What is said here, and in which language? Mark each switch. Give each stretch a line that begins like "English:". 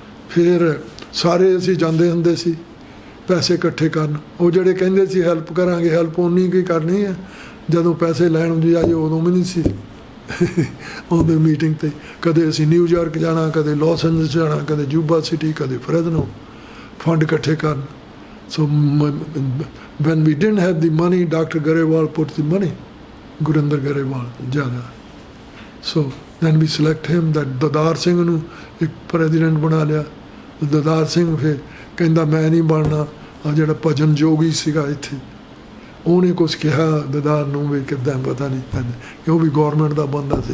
Punjabi: ਫਿਰ ਸਾਰੇ ਅਸੀਂ ਜਾਂਦੇ ਹੁੰਦੇ ਸੀ ਪੈਸੇ ਇਕੱਠੇ ਕਰਨ। ਉਹ ਜਿਹੜੇ ਕਹਿੰਦੇ ਸੀ ਹੈਲਪ ਕਰਾਂਗੇ, ਹੈਲਪ ਉਨੀ ਕੀ ਕਰਨੀ ਹੈ, ਜਦੋਂ ਪੈਸੇ ਲੈਣ ਦੀ ਆਈ ਉਦੋਂ ਵੀ ਨਹੀਂ ਸੀ ਆਉਂਦੇ ਮੀਟਿੰਗ 'ਤੇ। ਕਦੇ ਅਸੀਂ ਨਿਊਯਾਰਕ ਜਾਣਾ, ਕਦੇ ਲਾਸ ਐਂਜਲਸ ਜਾਣਾ, ਕਦੇ ਜੂਬਾ ਸਿਟੀ, ਕਦੇ ਫਰੈਜ਼ਨੋ, ਫੰਡ ਇਕੱਠੇ ਕਰਨ।
English: So when we didn't have the money, Dr. Garewal put the money, Gurinder Grewal ਜ਼ਿਆਦਾ।
Punjabi: ਸੋ
English: then we select him, that
Punjabi: Didar Singh ਨੂੰ ਇੱਕ ਪ੍ਰੈਜ਼ੀਡੈਂਟ ਬਣਾ ਲਿਆ। ਦਦਾਰ ਸਿੰਘ ਫਿਰ ਕਹਿੰਦਾ ਮੈਂ ਨਹੀਂ ਬਣਨਾ। ਆ ਜਿਹੜਾ ਭਜਨ ਜੋਗੀ ਸੀਗਾ ਇੱਥੇ, ਉਹਨੇ ਕੁਛ ਕਿਹਾ ਦਦਾਰ ਨੂੰ ਵੀ ਕਿੱਦਾਂ ਪਤਾ ਨਹੀਂ ਪੈਂਦਾ, ਕਿ ਉਹ ਵੀ ਗੌਰਮੈਂਟ ਦਾ ਬੰਦਾ ਸੀ।